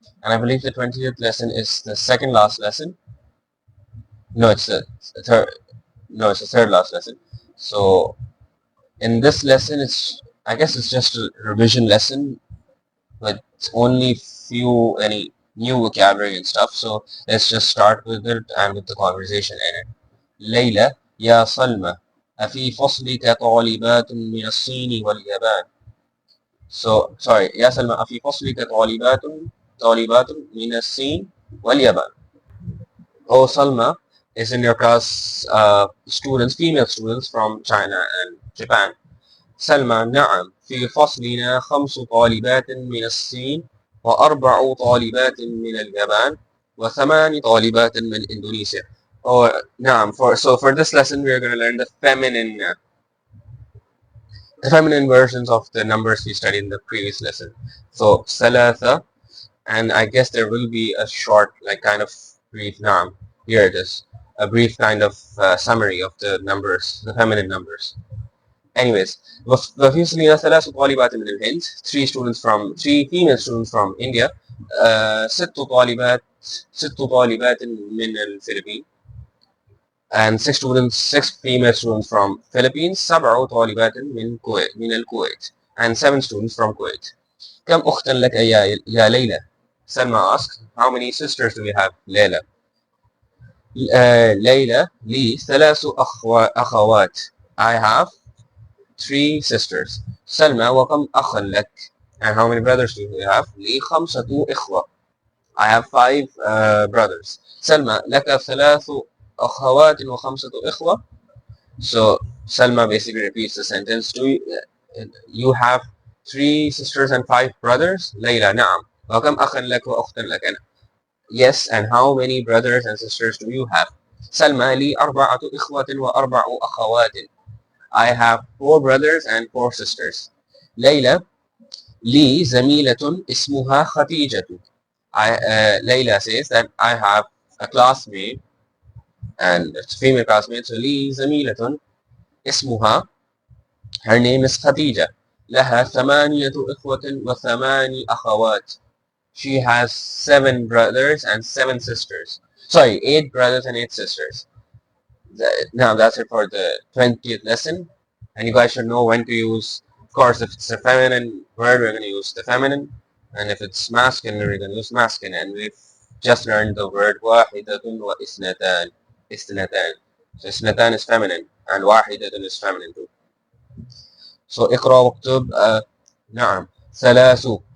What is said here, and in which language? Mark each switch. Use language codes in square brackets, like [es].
[en] And I believe the 20th lesson is the second last lesson. No, it's the third. No, it's the third last lesson. So, in this lesson, I guess it's just a revision lesson with only any new vocabulary and stuff. So, let's just start with it and with the conversation in it. [ar] ليلى يا سلمى أفي فصلك طالبات من الصين واليابان. So, sorry, يا سلمى أفي فصلك طالبات من الصين واليابان. [en] Oh, Salma, is in your class female students from China and Japan. [ar] سلمى نعم في فصلنا 5 طالبات من الصين و4 طالبات من اليابان و8 طالبات من إندونيسيا. Oh, نعم. [en] For this lesson, we are going to learn the feminine versions of the numbers we studied in the previous lesson. So, ثلاثة, and I guess there will be a short, like kind of brief naam. Here it is, a brief kind of summary of the numbers, the feminine numbers. [ar] Anyways, وفي فصلنا 3 طالبات من الهند, [en] three female students from India, [ar] uh, ست طالبات ست طالبات من الفلبين, [en] and six female students from Philippines, [ar] سبع طالبات من الكويت, [en] and 7 students from Kuwait. [ar] كم أختا لك يا ليلى? [en] Selma asks, how many sisters do we have? Layla. [ar] Layla, لي ثلاث أخوات. [en] I have three sisters. [ar] Selma, وكم أخا لك? [en] And how many brothers do you have? [ar] لي خمسة إخوة. [en] I have five brothers. [ar] Selma, لك ثلاث أخوات وخمسة إخوة. [en] So Selma basically repeats the sentence. You have three sisters and five brothers? [ar] ليلى نعم. وكم أخا لك وأختا لك؟ أنا. [en] Yes, and how many brothers and sisters do you have? [ar] سلمى لي أربعة إخوة وأربع أخوات. [en] I have four brothers and four sisters. [ar] ليلى لي زميلة اسمها خديجة. [en] Layla says that I have a classmate and it's a female classmate. So [ar] لي زميلة اسمها, [en] her name is Khadija. [ar] لها ثمانية إخوة وثماني أخوات. [en] She has seven brothers and seven sisters. Sorry, eight brothers and eight sisters. Now that's it for the 20th lesson. And you guys should know when to use, of course, if it's a feminine word, we're going to use the feminine. And if it's masculine, we're going to use masculine. And we've just learned the word [ar] واحدة وإثنتان. إثنتان. [en] So إثنتان is feminine and واحدة is feminine too. [ar] So اقرأ واكتب نعم ثلاث.